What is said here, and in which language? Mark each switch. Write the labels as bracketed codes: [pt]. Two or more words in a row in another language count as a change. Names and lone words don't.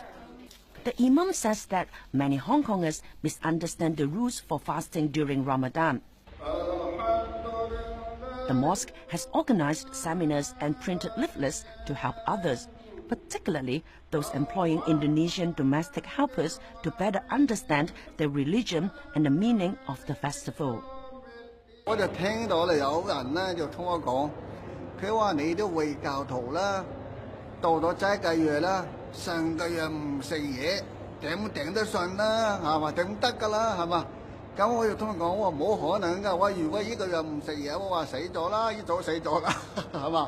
[en] The Imam says that many Hongkongers misunderstand the rules for fasting during Ramadan. The mosque has organized seminars and printed leaflets to help others, particularly those employing Indonesian domestic helpers to better understand their religion and the meaning of the festival. [yue] 我就聽到咧有人咧就同我講，佢話你啲回教徒啦，到咗齋戒月啦，成個月唔食嘢，頂得順啦，係嘛？頂得㗎啦，係嘛？咁我就同佢講，我話冇可能㗎，我如果呢個月唔食嘢，我話死咗啦，一早死咗啦，係嘛？